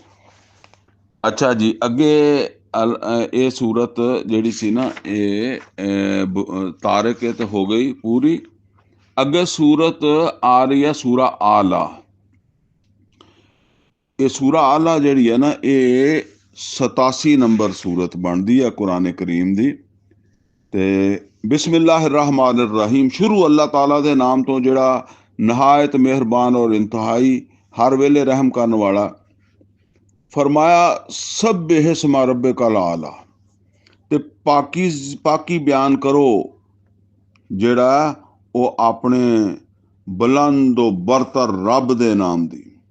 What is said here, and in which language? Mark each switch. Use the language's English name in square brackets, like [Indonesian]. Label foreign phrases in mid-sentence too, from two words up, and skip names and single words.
[Punjabi] ਅੱਛਾ ਜੀ, ਅੱਗੇ ਇਹ ਸੂਰਤ ਜਿਹੜੀ ਸੀ ਨਾ, ਇਹ ਤਾਰਿਕ ਇਹ ਤਾਂ ਹੋ ਗਈ ਪੂਰੀ। ਅੱਗੇ ਸੂਰਤ ਆ ਰਹੀ ਹੈ ਸੂਰਾ ਆਲਾ। ਇਹ ਸੂਰਾ ਆਲਾ ਜਿਹੜੀ ਹੈ ਨਾ, ਇਹ 87 ਨੰਬਰ ਸੂਰਤ ਬਣਦੀ ਹੈ ਕੁਰਾਨ ਕਰੀਮ ਦੀ। ਤੇ [Arabic] بسم الله رحمن رحيم, [Punjabi] शुरू अल्लाह ताला ਦੇ ਨਾਮ ਤੋਂ ਜਿਹੜਾ ਨਹਾਇਤ ਮਿਹਰਬਾਨ ਔਰ ਇੰਤਹਾਈ ਹਰ ਵੇਲੇ ਰਹਿਮ ਕਰਨ ਵਾਲਾ। ਫਰਮਾਇਆ [Arabic] سبح اسم ربك الأعلى, [Punjabi] ਤੇ ਪਾਕੀ ਬਿਆਨ ਕਰੋ ਜਿਹੜਾ ਉਹ ਆਪਣੇ ਬੁਲੰਦ ਬਰਤਰ ਰੱਬ ਦੇ ਨਾਮ ਦੀ।